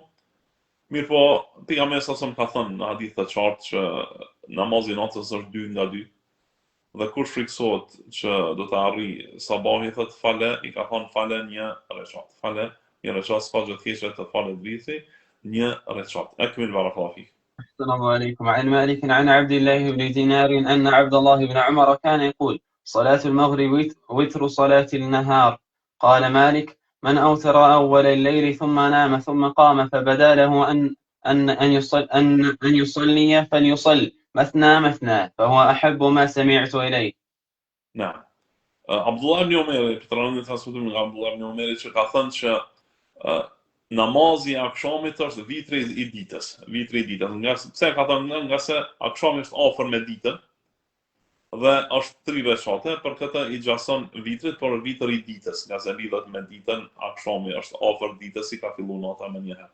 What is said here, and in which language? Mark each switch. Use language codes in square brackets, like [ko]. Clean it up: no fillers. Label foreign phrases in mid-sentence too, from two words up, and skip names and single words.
[sq] Mirë po, pejgamberi sa ka thënë në hadith të qartë që namazi i natës është 2 nga 2. Dhe kush friksohet që do të arrijë sabahi, thot fale, i ka thënë fale një rekat. Fale një rekat, s'ka gjë tjetër të falet vitri, një rekat. [ar] أكمل بارك الله فيك. السلام عليكم. عن مالك عن عبد الله بن دينار أن عبد الله بن عمر كان يقول صلاة المغرب وتر صلاة النهار. قال مالك من أوتر أول الليل ثم نام ثم قام فبدا له أن يصلي فليصل مثنى فهو أحب ما سمعت إليه. نعم. [sq] Abdullah ibn Umeri, Petroni transmetuar nga Abdullah ibn Umeri që ka thënë që namazi i akşamit është vitri i ditës. Pse ka thënë nga se akşami është afër me ditën dhe është 3 rekate, për këtë i gjason vitrit, por vitri i ditës, nga se lidhet me ditën, akşami është afër ditës, i ka filluar nata më një herë.